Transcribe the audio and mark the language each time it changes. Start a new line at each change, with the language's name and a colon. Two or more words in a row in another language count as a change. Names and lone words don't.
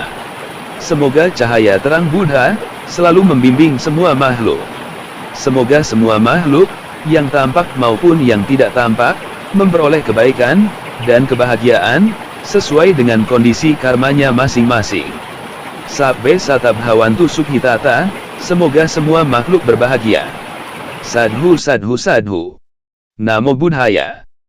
Indonesian: Semoga cahaya terang Buddha, selalu membimbing semua makhluk. Semoga semua makhluk, yang tampak maupun yang tidak tampak, memperoleh kebaikan, dan kebahagiaan, sesuai dengan kondisi karmanya masing-masing.
Pali: Sabbe satabhavantu sukhitata,
Indonesian: semoga semua makhluk berbahagia.
Pali: Sadhu sadhu sadhu. Namo Buddhaya.